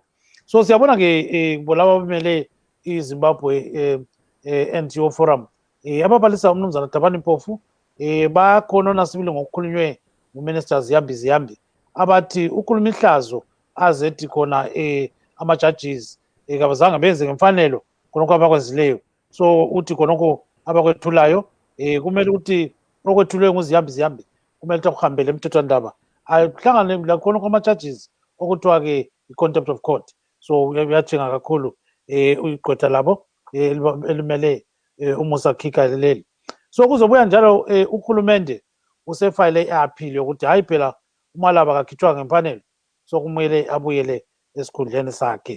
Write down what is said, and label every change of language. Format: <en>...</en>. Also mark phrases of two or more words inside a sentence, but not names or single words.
<nd>So siyabona-ke bolaba bemele iZimbabwe NGO Forum ababalisa umnumzana Tabani Mpofu bakhona nasibile ngokukhulunywe nguMinister Ziyambi abathi ukhuluma ihlazo azethi khona ama-judges kabazange benze ngemfanelo khonokho abakwenzileyo. So uthi khonokho abakwethulayo kumele ukuthi okwethulwe nguZiyambi kumele ukuthi akuhambele emthethwandaba ahlangane lakhonokho ama-judges okuthiwa-ke i-</nd> <en>contempt of court.</en> <nd>So uyathenga kakhulu igqwetha labo elimele uMusa Kika leli. So kuzobuya njalo uhulumende usefayile i-appeal yokuthi hayi phela uMalaba kakhithwa ngemfanelo, so kumele abuyele esikhundleni sakhe.</nd>